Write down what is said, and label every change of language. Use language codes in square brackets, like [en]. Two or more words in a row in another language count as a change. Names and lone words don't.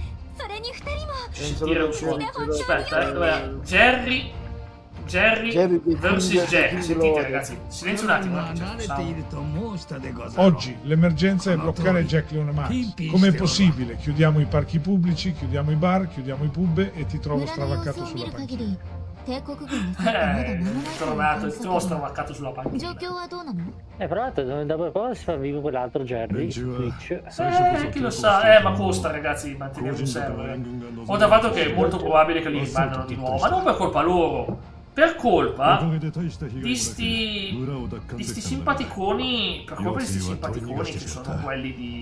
[it] Aspetta, Jerry vs Jack. Sentite ragazzi, silenzio un attimo. Oggi l'emergenza è bloccare Jack Leone Max. Com'è possibile? Chiudiamo i parchi pubblici, chiudiamo i bar, chiudiamo i pub e ti trovo stravaccato sulla panchina. [ja] 帝国軍に去ってまだ間もないという [it] tornato il [ja] 観 [it] nostro [ja] 測 [it] marcato sulla [ja] 状 [it] panchina. [ja] 況はどうなの？ [it] Fra l'altro, dopo cosa si fa vivo quell'altro Jerry? Twitch. Chi lo sa, ma costa ragazzi mantenere un server. Ho da fatto che è molto probabile che li rimandano di nuovo, ma non per colpa loro, per colpa di sti simpaticoni, per colpa di sti simpaticoni che sono quelli di...